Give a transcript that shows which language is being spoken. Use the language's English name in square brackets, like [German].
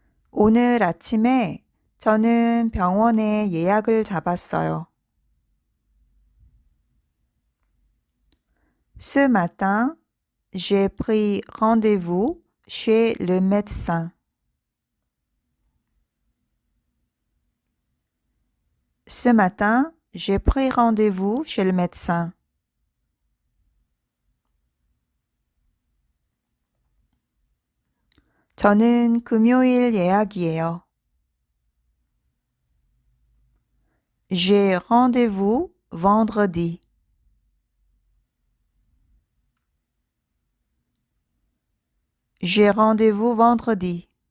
[Korean] 오늘 아침에 저는 병원에 예약을 잡았어요. [French] Ce matin, j'ai pris rendez-vous chez le médecin. Ce matin, j'ai pris rendez-vous chez le médecin. [Korean] 저는 금요일 예약이에요. [French] J'ai rendez-vous vendredi. J'ai rendez-vous vendredi.